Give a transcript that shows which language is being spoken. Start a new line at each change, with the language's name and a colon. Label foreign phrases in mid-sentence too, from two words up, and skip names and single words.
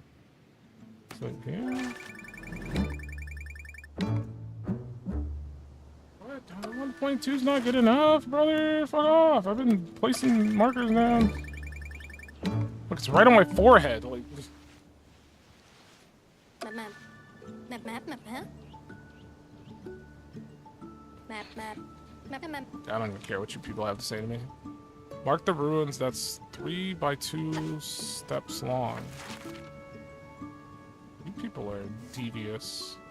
English: It's like, yeah. What? 1.2 is not good enough, brother. Fuck off. I've been placing markers down. Look, it's right on my forehead. Like, Map, map. Map, map, map, huh? Map, map. Map, map, map. I don't even care what you people have to say to me. Mark the ruins. That's 3 by 2 steps long. You people are devious.